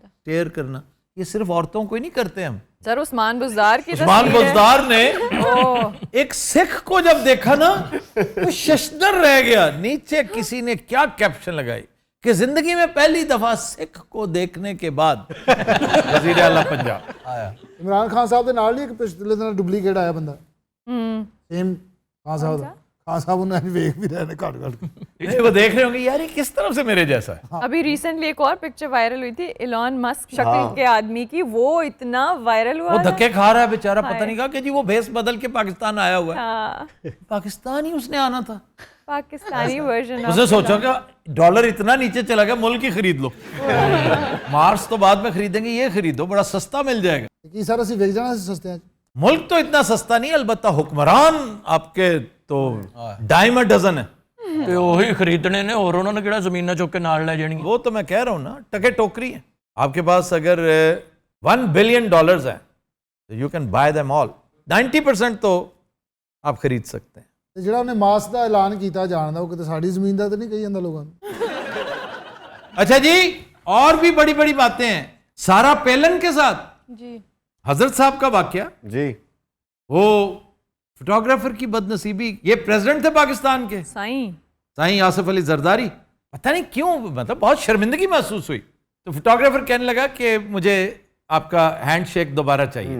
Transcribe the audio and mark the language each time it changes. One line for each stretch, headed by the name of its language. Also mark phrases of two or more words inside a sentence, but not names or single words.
Urdu: ٹیر کرنا, یہ صرف عورتوں کو ہی نہیں کرتے ہم. سر عثمان بزدار کی عثمان بزدار نے ایک سکھ کو جب دیکھا نا تو ششدر رہ گیا. نیچے کسی نے کیا کیپشن لگائی کہ زندگی میں پہلی دفعہ سکھ کو دیکھنے کے بعد وزیر اعلیٰ پنجاب آیا.
Punjabi: ਇਮਰਾਨ ਖਾਨ ਸਾਹਿਬ ਦੇ ਨਾਲ ਨਹੀਂ ਇੱਕ ਪਿਛਲੇ ਦਿਨ ਡੁਪਲੀਕੇਟ ਆਇਆ ਬੰਦਾ, ਸੇਮ ਖਾਨ ਸਾਹਿਬ ਦਾ. ਖਾਨ ਸਾਹਿਬ ਉਹਨੂੰ ਐਂ ਵੇਖ ਵੀ ਰਹੇ ਨੇ ਘੱਟ ਘੱਟ,
Urdu: وہ دیکھ رہے ہوں گے یار یہ کس طرف سے میرے جیسا ہے. ابھی ریسنٹلی ایک اور پکچر وائرل ہوئی تھی ایلون مسک شکل کے آدمی کی, وہ اتنا وائرل ہوا, وہ دھکے کھا رہا ہے بیچارہ, پتہ نہیں کہا کہ جی وہ بھیس بدل کے پاکستان آیا ہوا ہے. پاکستان ہی اس نے آنا تھا, پاکستانی ورژن. اس نے سوچا کہ ڈالر اتنا نیچے چلا گیا, ملک ہی خرید لو, مارس تو بعد میں خریدیں گے, یہ خریدو بڑا سستا مل جائے گا.
Punjabi: ਕੀ ਸਰ ਅਸੀਂ ਵੇਚ ਜਾਣਾ ਸੀ ਸਸਤਿਆਂ 'ਚ.
Urdu: ملک تو اتنا سستا نہیں, البتہ حکمران آپ کے تو
English: dime dozen
Urdu: ہے.
Punjabi: ਤੇ ਉਹੀ ਖਰੀਦਣੇ ਨੇ, ਹੋਰ ਉਹਨਾਂ ਨੇ ਕਿਹੜਾ ਜ਼ਮੀਨਾਂ ਚੁੱਕ ਕੇ ਨਾਲ ਲੈ ਜਾਣੀਆਂ.
Urdu: وہ تو میں کہہ رہا ہوں نا, ٹکے ٹوکری ہیں. آپ کے پاس اگر $1 بلین ہیں تو
English: you can buy them all.
Urdu: 90% تو آپ خرید سکتے ہیں.
Punjabi: ਤੇ ਜਿਹੜਾ ਉਹਨੇ ਮਾਸ ਦਾ ਐਲਾਨ ਕੀਤਾ ਜਾਣ ਦਾ, ਉਹ ਕਿਤੇ ਸਾਡੀ ਜ਼ਮੀਨ ਦਾ ਤਾਂ ਨਹੀਂ ਕਹੀ ਜਾਂਦਾ ਲੋਕਾਂ ਨੂੰ.
Urdu: اچھا جی, اور بھی بڑی بڑی باتیں ہیں. سارا پیلن کے ساتھ حضرت صاحب کا واقعہ, جی وہ فوٹوگرافر کی بد نصیبی, یہ پریزیڈنٹ تھے پاکستان کے سائیں آصف علی زرداری, پتہ نہیں کیوں مطلب بہت شرمندگی محسوس ہوئی, تو فوٹوگرافر کہنے لگا کہ مجھے آپ کا ہینڈ شیک دوبارہ چاہیے.